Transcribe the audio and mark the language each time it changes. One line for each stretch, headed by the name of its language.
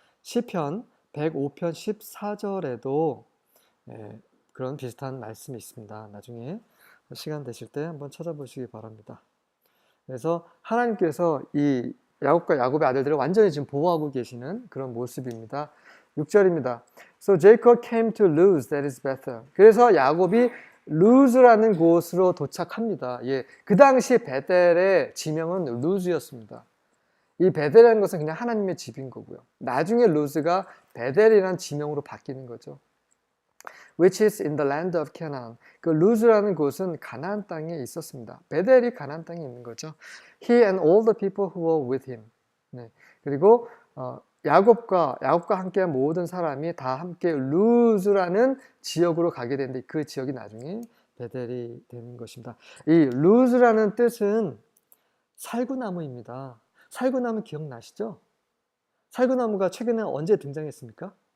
Korean: 시편 105편 14절에도 그런 비슷한 말씀이 있습니다. 나중에 시간 되실 때 한번 찾아보시기 바랍니다. 그래서 하나님께서 이 야곱과 야곱의 아들들을 완전히 지금 보호하고 계시는 그런 모습입니다. 6절입니다.
English: So Jacob came to Luz, that is Bethel.
Korean: 그래서 야곱이 루즈라는 곳으로 도착합니다. 예, 그 당시 베델의 지명은 루즈였습니다. 이 베델이라는 것은 그냥 하나님의 집인 거고요. 나중에 루즈가 베델이라는 지명으로 바뀌는 거죠.
English: Which is in the land of Canaan.
Korean: 그 루즈라는 곳은 가나안 땅에 있었습니다. 베델이 가나안 땅에 있는 거죠.
English: He and all the people who were with him.
Korean: 네. 그리고 야곱과 함께한 모든 사람이 다 함께 루즈라는 지역으로 가게 되는데 그 지역이 나중에 베델이 되는 것입니다. 이 루즈라는 뜻은 살구나무입니다. 살구나무 기억나시죠? 살구나무가 최근에 언제 등장했습니까?